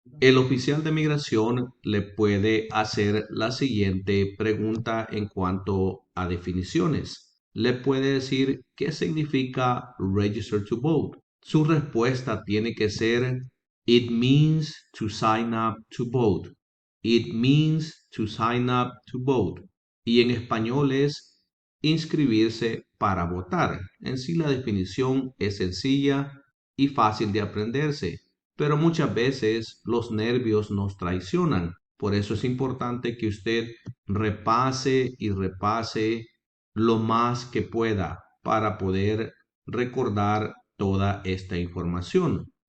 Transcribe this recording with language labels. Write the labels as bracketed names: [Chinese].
[Spanish] El oficial de migración le puede hacer la siguiente pregunta en cuanto a definiciones. Le puede decir qué significa [English] register to vote. [Spanish] Su respuesta tiene que ser [English] It means to sign up to vote. It means to sign up to vote. [Spanish] Y en español es inscribirse para votar. En sí la definición es sencilla y fácil de aprenderse, pero muchas veces los nervios nos traicionan. Por eso es importante que usted repase y repase lo más que pueda para poder recordar toda esta información.